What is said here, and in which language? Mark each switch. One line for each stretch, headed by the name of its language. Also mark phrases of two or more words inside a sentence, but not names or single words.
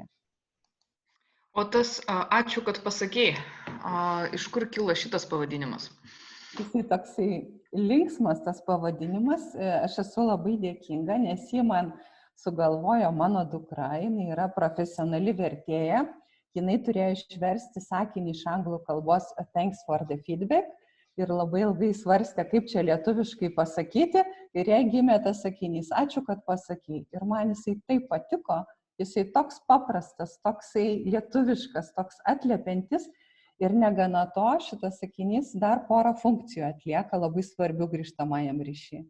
Lithuanian: O tas Ačiū, kad pasakei, iš kur kilo šitas pavadinimas? Jisai toksai linksmas tas pavadinimas. Aš esu labai dėkinga, nes jį man sugalvojo mano dukra, jinai yra profesionali vertėja, jinai turėjo išversti sakinį iš anglų kalbos
English: thanks for the feedback
Lithuanian: ir labai ilgai svarstė, kaip čia lietuviškai pasakyti ir jai gimė tas sakinys, ačiū, kad pasakei. Ir man jisai taip patiko, jisai toks paprastas, toksai lietuviškas, toks atliepiantis ir negana to, šitas sakinys dar porą funkcijų atlieka labai svarbių grįžtamajam ryšiui.